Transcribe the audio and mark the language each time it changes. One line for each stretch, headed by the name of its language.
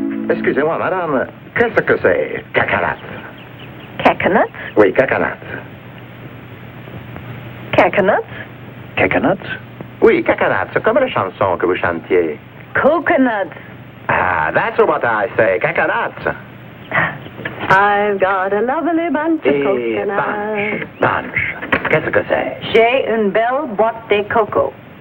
French: Excusez-moi, madame, qu'est-ce que c'est, cacanat?
English: Caconuts?
French: Oui, cacanat. Caconuts? Caconuts? Oui, cacanat, c'est comme la chanson que vous chantiez.
English: Coconuts. Ah, that's what I say, cacanat. I've got a lovely bunch of coconuts.
French: Bunch. Qu'est-ce que c'est? J'ai une belle boîte de coco.